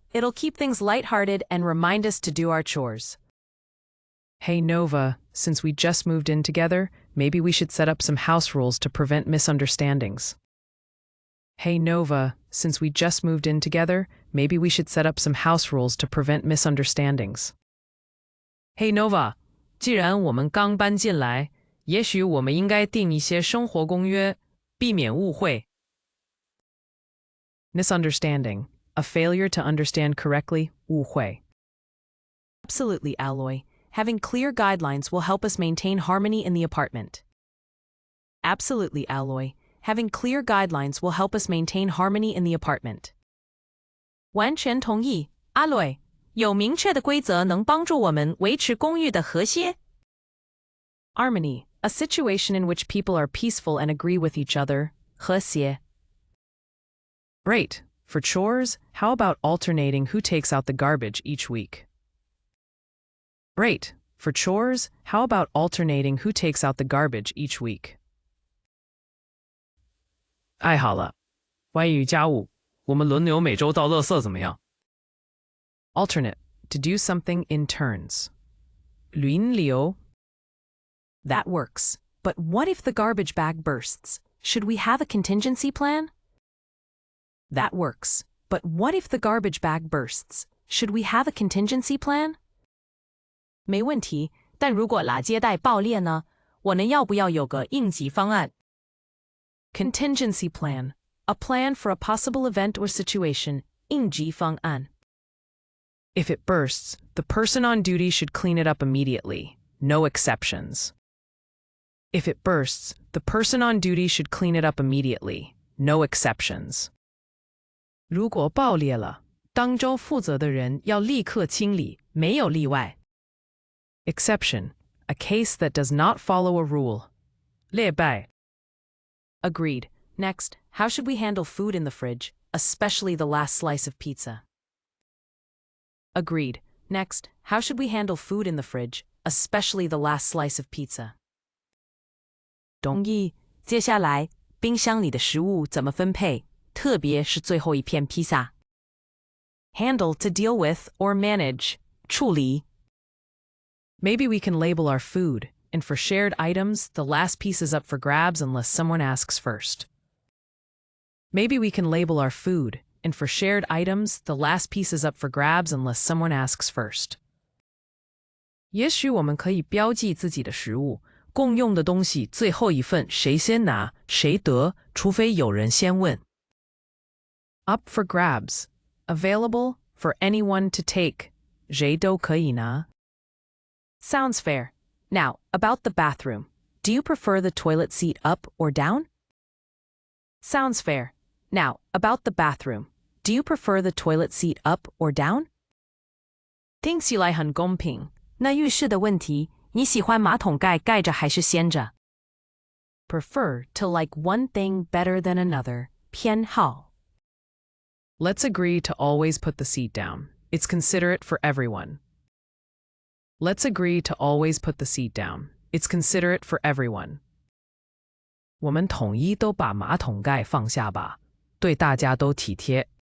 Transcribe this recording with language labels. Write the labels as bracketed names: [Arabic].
[English] It'll keep things lighthearted and remind us to do our chores. Hey Nova, since we just moved in together, maybe we should set up some house rules to prevent misunderstandings. Hey Nova, since we just moved in together, maybe we should set up some house rules to prevent misunderstandings. Hey [Chinese] Nova, 既然我们刚搬进来，也许我们应该定一些生活公约，避免误会。 [English] Misunderstanding, a failure to understand correctly, [Chinese] 误会. [English] Absolutely, Alloy. Having clear guidelines will help us maintain harmony in the apartment. Absolutely, Alloy. Having clear guidelines will help us maintain harmony in the apartment. [Chinese] 完全同意, Alloy. 有明确的规则能帮助我们维持公寓的和谐。 [English] Harmony, a situation in which people are peaceful and agree with each other, [Chinese] 和谐. [English] Great. For chores, how about alternating who takes out the garbage each week? Great. For chores, how about alternating who takes out the garbage each week? [Chinese] 爱好了，关于家务，我们轮流每周倒垃圾怎么样？ [English] Alternate, to do something in turns. [Chinese] 轮流. [English] That works. But what if the garbage bag bursts? Should we have a contingency plan? That works. But what if the garbage bag bursts? Should we have a contingency plan? [Chinese] 没问题，但如果垃圾袋爆裂呢？我们要不要有个应急方案？ [English] Contingency plan, a plan for a possible event or situation, [Chinese] 应急方案. [English] If it bursts, the person on duty should clean it up immediately. No exceptions. If it bursts, the person on duty should clean it up immediately. No exceptions. [Chinese] 如果爆裂了，当周负责的人要立刻清理，没有例外。 [English] Exception, a case that does not follow a rule. [Chinese] 例外. [English] Agreed. Next, how should we handle food in the fridge, especially the last slice of pizza? Agreed. Next, how should we handle food in the fridge, especially the last slice of pizza? [Chinese] 同意。接下来，冰箱里的食物怎么分配，特别是最后一片披萨。 [English] Handle, to deal with or manage, [Chinese] 处理。 [English] Maybe we can label our food, and for shared items, the last piece is up for grabs unless someone asks first. Maybe we can label our food, and for shared items, the last piece is up for grabs unless someone asks first. [Chinese] 也许我们可以标记自己的食物，共用的东西最后一份谁先拿谁得，除非有人先问。 [English] Up for grabs, available for anyone to take, [Chinese] 谁都可以拿。 [English] Sounds fair. Now, about the bathroom. Do you prefer the toilet seat up or down? Sounds fair. Now, about the bathroom. Do you prefer the toilet seat up or down? [Chinese] 听起来很公平。那浴室的问题，你喜欢马桶盖盖着还是掀着？ [English] Prefer to like one thing better than another. [Chinese] 偏好。 [English] Let's agree to always put the seat down. It's considerate for everyone. Let's agree to always put the seat down. It's considerate for everyone. [Chinese] 我们统一都把马桶盖放下吧，对大家都体贴。